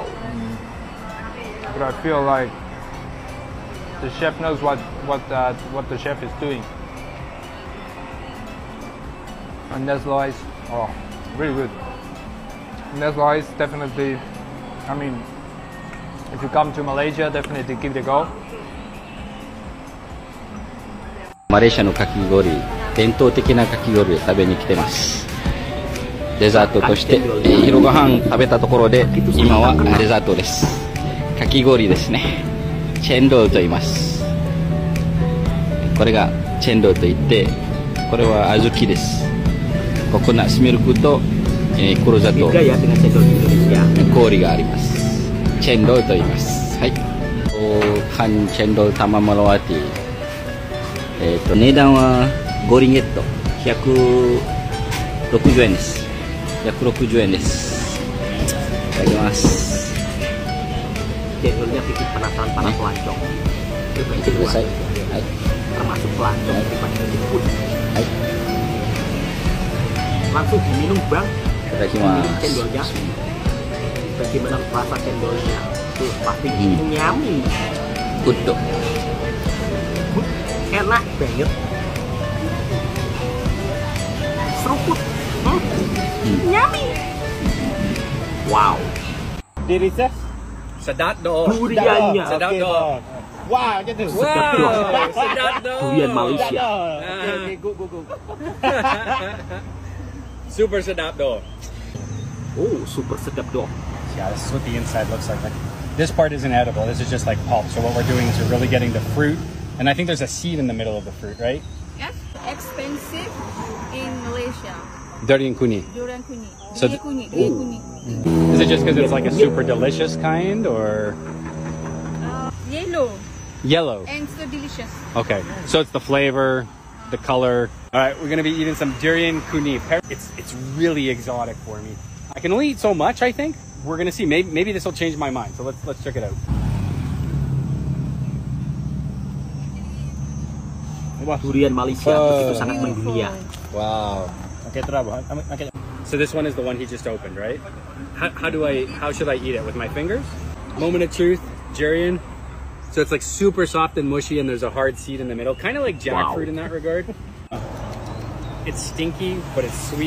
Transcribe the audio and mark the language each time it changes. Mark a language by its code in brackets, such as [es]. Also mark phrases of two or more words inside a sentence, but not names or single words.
[en] but I feel like the chef knows what the chef is doing. And that's rice, oh, really good. And that's rice, definitely. I mean, if you come to Malaysia, definitely give it a go. [ja] マレーシアのかき氷、伝統的なかき氷を食べに来てます。デザートとして、昼ご飯食べたところで、今はデザートです。かき氷ですね。チェンドーと言います。これがチェンドーと言って、これは小豆です。ココナッツミルクと、黒砂糖、 [id] Beda ya dengan cendol di Indonesia. [ja] 氷があります。チェンドーと言います。はい。半チェンドー玉マロワティ。値段は5リンゲット、160円です。160円です。いただきます。 [id] Cendolnya bikin penasaran para pelancong. [ja] 見てください。はい。 [id] Termasuk pelancong daripada jemput. [ja] はい。 [id] Langsung diminum bang. [ja] いただきま [id] Diminum [ja] す。 [id] cendolnya. Bagaimana rasa cendolnya? Tuh pasti nyami. [en] グッド。 [id] Enak banget. Seruput. Nyami. Wow. Diri saya [ms] Sedap doh. [id] Duriannya. [ms] Sedap doh. wah macam tu. Sedap doh. Sedap doh. Durian Malaysia. [en] Okay, good. [ms] Super sedap doh. Oh, super sedap doh. [en] Yeah, this is what the inside looks like. Like, this part isn't edible. This is just like pulp. So what we're doing is we're really getting the fruit, and I think there's a seed in the middle of the fruit, right? Yes, expensive in Malaysia. [ms] Durian kunyit. Durian kunyit. [en] So [ms] Durian kunyit. [en] Is it just because it's like a super delicious kind, or Yellow yellow? and so delicious. Okay, so it's the flavor, the color. All right, we're gonna be eating some durian kunyit. It's really exotic for me. I can only eat so much, I think. We're gonna see. Maybe this will change my mind. So let's check it out. [id] Durian Malaysia begitu sangat mendunia. [en] Wow. Okay, so this one is the one he just opened, right? How should I eat it? With my fingers? Moment of truth, durian. So it's like super soft and mushy, and there's a hard seed in the middle, kind of like jackfruit in that regard. It's stinky, but it's sweet.